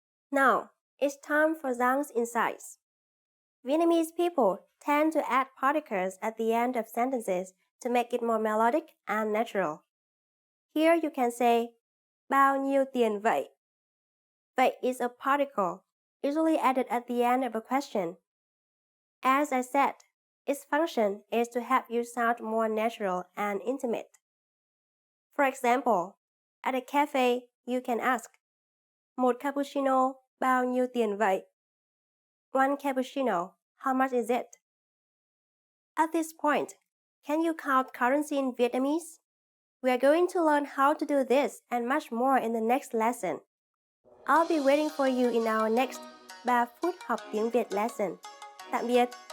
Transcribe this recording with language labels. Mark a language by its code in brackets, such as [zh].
[en] Now, it's time for Giang's insights. Vietnamese people tend to add particles at the end of sentences to make it more melodic and natural. Here you can say, [vi] bao nhiêu tiền vậy? [en] Vậy is a particle, usually added at the end of a question. As I said, its function is to help you sound more natural and intimate. For example, at a cafe, you can ask, [vi] một cappuccino bao nhiêu tiền vậy? [en] One cappuccino, how much is it? At this point, can you count currency in Vietnamese? We are going to learn how to do this and much more in the next lesson. I'll be waiting for you in our next 3 phút học tiếng Việt lesson. [vi] Tạm biệt!